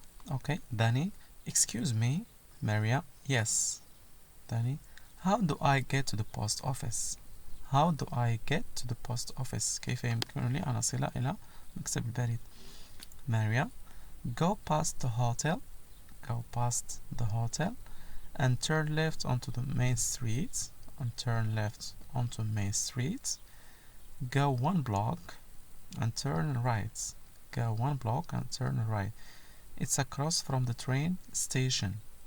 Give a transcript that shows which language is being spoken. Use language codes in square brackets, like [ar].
[en] Okay, Danny, excuse me. Maria, yes. Danny, how do I get to the post office? How do I get to the post office? [ar] كيف يمكنني أن أصل إلى مكتب البريد؟ [en] Maria, go past the hotel. Go past the hotel and turn left onto the main street. And turn left onto Main Street. Go 1 block and turn right. Go 1 block and turn right. It's across from the train station.